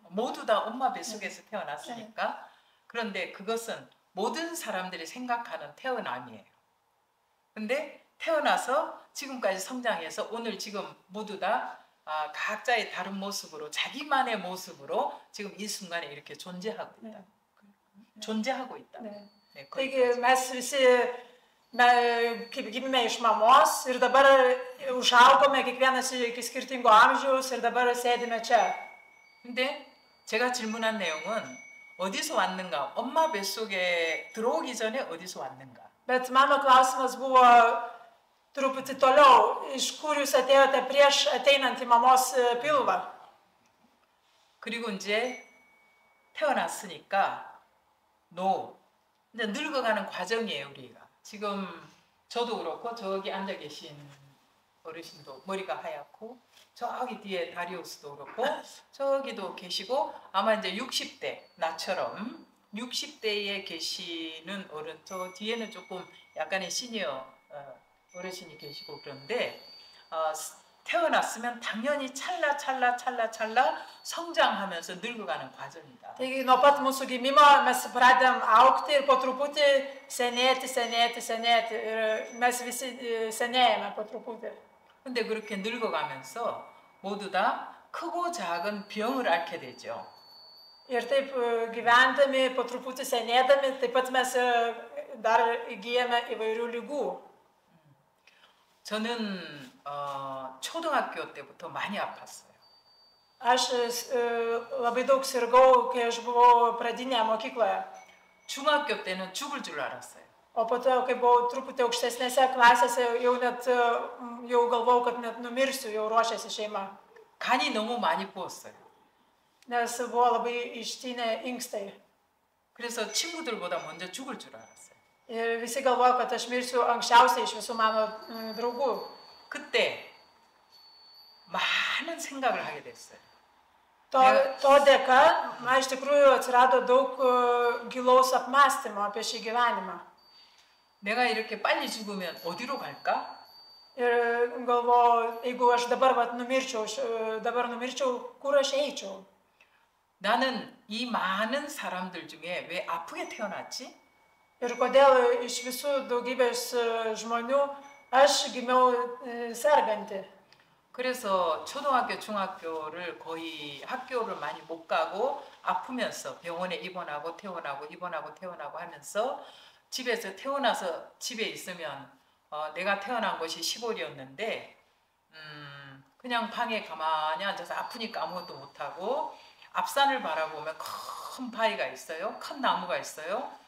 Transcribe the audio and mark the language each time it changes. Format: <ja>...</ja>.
<ko>모두 다 엄마 뱃속에서 태어났으니까. 그런데 그것은 모든 사람들이 생각하는 태어남이에요. 근데 태어나서 지금까지 성장해서 오늘 지금 모두 다 각자의 다른 모습으로 자기만의 모습으로 지금 이 순간에 이렇게 존재하고 있다. 존재하고 있다. Ne. 네,</ko> <lt>Taigi mes visi kaip gimėme iš mamos ir dabar užaugome kiekvienas iki skirtingo amžiaus ir dabar sėdime čia.</lt> <ko>근데 제가 질문한 내용은 어디서 왔는가? 엄마 뱃속에 들어오기 전에 어디서 왔는가?</ko> <lt>Bet mano klausimas buvo truputį toliau, iš kur jūs atėjote prieš ateinant į mamos pilvą.</lt> <ko>그리고 이제 태어났으니까 이제 늙어가는 과정이에요, 우리가. 지금 저도 그렇고 저기 앉아 계신 어르신도 머리가 하얗고 저기 뒤에 다리우스도 그렇고 저기도 계시고 아마 이제 60대 나처럼 60대에 계시는 어른 저 뒤에는 조금 약간의 시니어 어르신이 계시고 그런데 태어났으면 당연히 찰나 성장하면서 늙어가는 과정이다.</ko> <lt>Taigi nuo pat mūsų gimimo mes pradėm augti ir po truputį senėti ir mes visi senėjame po truputį.</lt> <ko>근데 그렇게 늙어가면서 모두 다 크고 작은 병을 앓게 되죠.</ko> <lt>Ir taip gyvendami, po truputį senėdami, taip pat mes dar įgyjame įvairių lygų.</lt> <ko>저는 초등학교 때부터 많이 아팠어요.</ko> <lt>Aš labai daug sirgau, kai aš buvau pradinėje mokykloje.</lt> <ko>중학교 때는 죽을 줄 알았어요.</ko> <lt>O po to, kai buvau truputį aukštesnėse klasėse, jau galvojau, kad net numirsiu, jau ruošėsi šeima.</lt> <ko>간이 너무 많이 부었어요.</ko> <lt>Nes buvo labai ištynę inkstai.</lt> <ko>그래서 친구들보다 먼저 죽을 줄 알았어요.</ko> <lt>Ir visi galvojo, kad aš mirsiu anksčiausiai iš visų mano draugų.</lt> <ko>그때 많은 생각을 하게 됐어요.</ko> <lt>To dėka, man iš tikrųjų atsirado daug gilaus apmąstymo apie šį gyvenimą.</lt> <ko>내가 이렇게 빨리 죽으면 어디로 갈까?</ko> <lt>Ir galvoju, jeigu aš dabar numirčiau, kur aš eičiau?</lt> <ko>나는 이 많은 사람들 중에 왜 아프게 태어났지?</ko> <lt>Ir kodėl iš visų daugybės žmonių aš gimiau serganti.</lt> <ko>그래서 초등학교, 중학교를 거의 학교를 많이 못 가고 아프면서 병원에 입원하고 퇴원하고 하면서 집에서 태어나서 집에 있으면 내가 태어난 곳이 시골이었는데 그냥 방에 가만히 앉아서 아프니까 아무것도 못하고 앞산을 바라보면 큰 바위가 있어요. 큰 나무가 있어요.</ko>